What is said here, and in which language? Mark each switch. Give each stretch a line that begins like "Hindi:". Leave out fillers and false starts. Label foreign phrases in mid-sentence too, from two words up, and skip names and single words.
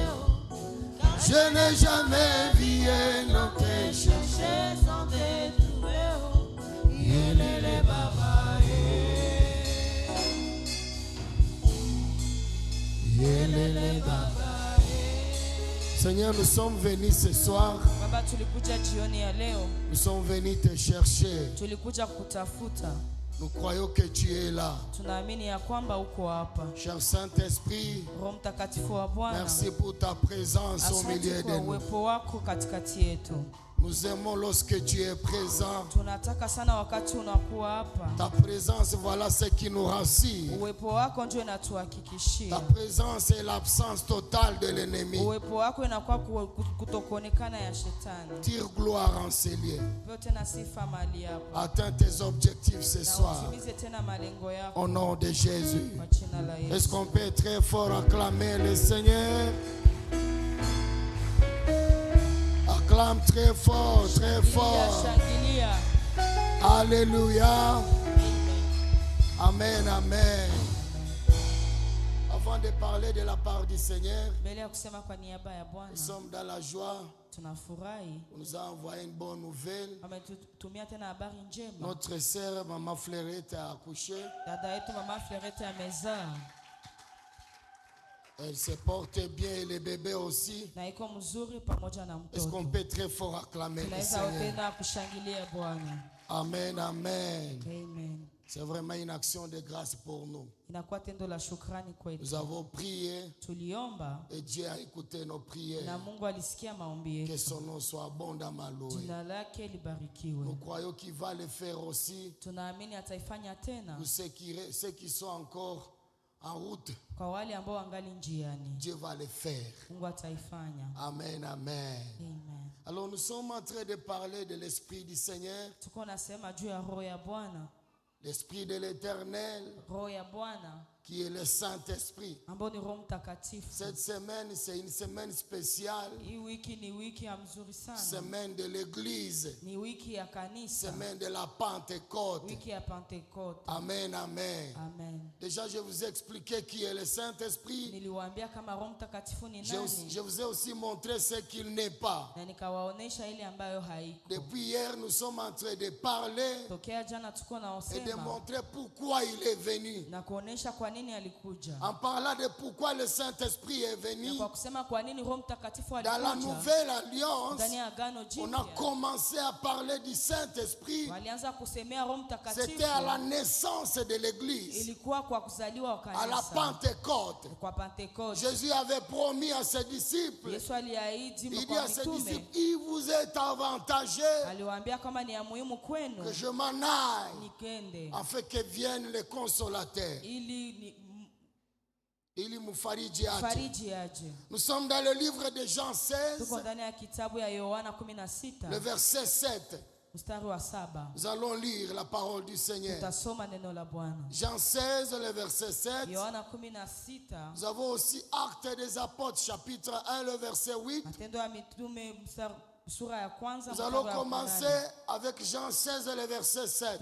French: Je n'ai jamais vu un homme te chercher sans te trouver. Il est le baba. Il est le baba. Seigneur, nous sommes venus ce soir.
Swahili: Baba, tulikuja jioni ya leo.
French: Nous sommes venus te chercher.
Swahili: Tulikuja kutafuta.
French: Nous croyons que tu es là.
Swahili: Tunaamini ya kwamba uko hapa.
French: Cher Saint-Esprit,
Swahili: Roho Mtakatifu wa Bwana,
French: merci pour ta présence au milieu de nous.
Swahili: uwepo wako katikati yetu.
French: Nous aimons lorsque tu es présent.
Swahili: Tunataka sana wakati unakuwa hapa.
French: Ta présence, voilà ce qui nous rassure.
Swahili: Uwepo wako ndio inatuhakikishia.
French: Ta présence est l'absence totale de l'ennemi.
Swahili: Uwepo wako inakuwa kutokuonekana ya shetani.
French: Tire gloire en ces lieux.
Swahili: Pewa tena sifa mahali hapa.
French: Atteins tes objectifs ce
Swahili: Na
French: soir.
Swahili: utimize tena malengo yako.
French: Au nom de Jésus.
Swahili: Kwa jina la Yesu.
French: Est-ce qu'on peut très fort acclamer le Seigneur? Acclame très fort, très fort.
Swahili: Shangilia.
French: Alléluia. Amen, amen. Avant de parler de la part du Seigneur,
Swahili: Mbele ya kusema kwa niaba ya Bwana,
French: nous sommes dans la joie.
Swahili: tunafurahi.
French: On nous a envoyé une bonne nouvelle.
Swahili: Ametutumia tena habari njema.
French: Notre sœur, Maman Fleurette, a accouché.
Swahili: Dada yetu Mama Fleurette amezaa.
French: Elle se porte bien, le bébé aussi.
Swahili: Na iko mzuri pamoja na mtoto.
French: Est-ce qu'on peut très fort acclamer le
Swahili: Tunaweza
French: Seigneur?
Swahili: tena kushangilia Bwana. Amen, amen. Amen.
French: C'est vraiment une action de grâce pour nous.
Swahili: Inakuwa tendo la shukrani kwetu.
French: Nous avons prié
Swahili: Tuliomba
French: et Dieu a écouté nos prières.
Swahili: na Mungu alisikia maombi
French: Que
Swahili: yetu.
French: son nom soit abondamment loué.
Swahili: Jina lake libarikiwe.
French: Nous croyons qu'il va le faire aussi.
Swahili: Tunaamini ataifanya tena.
French: Pour ceux qui sont encore en route,
Swahili: Kwa wale ambao wangali njiani,
French: Dieu va le faire.
Swahili: Mungu ataifanya. Amen, amen. Amen.
French: Alors nous sommes en train de parler de l'Esprit du Seigneur,
Swahili: Tuko nasema juu ya roho ya Bwana.
French: l'Esprit de l'Éternel,
Swahili: Roho ya Bwana
French: qui est le Saint-Esprit.
Swahili: ambao ni Roho Mtakatifu.
French: Cette semaine, c'est une semaine spéciale,
Swahili: Hii wiki ni wiki ya mzuri sana.
French: semaine de l'Église,
Swahili: Ni wiki ya kanisa.
French: semaine de la Pentecôte.
Swahili: Wiki ya Pentecote. Amen, amen. Amen.
French: Déjà, je vous ai expliqué qui est le Saint-Esprit.
Swahili: Niliwaambia kama Roho Mtakatifu ni
French: Je
Swahili: nani.
French: vous ai aussi montré ce qu'il n'est pas.
Swahili: Na nikawaonesha ile ambayo haiko.
French: Depuis hier, nous sommes en train de parler
Swahili: Tokea jana tuko
French: et de
Swahili: naosema
French: montrer pourquoi il est venu.
Swahili: na kuonesha kwa nini alikuja.
French: En parlant de pourquoi le Saint-Esprit est venu,
Swahili: Na kwa kusema kwa nini Roho Mtakatifu
French: dans la
Swahili: alikuja.
French: nouvelle alliance,
Swahili: Ndani ya agano
French: on a
Swahili: jipya
French: commencé à parler du Saint-Esprit.
Swahili: walianza kusemea Roho Mtakatifu.
French: C'était à la naissance de l'Église,
Swahili: Ilikuwa kwa kuzaliwa kwa
French: à la
Swahili: kanisa.
French: Pentecôte.
Swahili: Kwa Pentecote.
French: Jésus avait promis à ses disciples,
Swahili: Yesu aliahidi
French: il dit
Swahili: kwa
French: à ses
Swahili: mitume.
French: disciples, il vous est avantageux
Swahili: Aliwaambia kama ni ya muhimu kwenu
French: que je m'en aille,
Swahili: nikende
French: afin que vienne le consolateur.
Swahili: ili Ili mufariji aje. fariji aje.
French: Nous sommes dans le livre de Jean 16,
Swahili: Tuko ndani ya kitabu ya Yohana 16
French: le verset 7.
Swahili: mstari wa 7.
French: Nous allons lire la parole du Seigneur.
Swahili: Tutasoma neno la Bwana.
French: Jean 16, le verset 7.
Swahili: Yohana 16.
French: Nous avons aussi Actes des Apôtres, chapitre 1, le verset 8.
Swahili: Matendo ya Mitume sura ya kwanza.
French: Nous allons commencer avec Jean 16, le verset 7.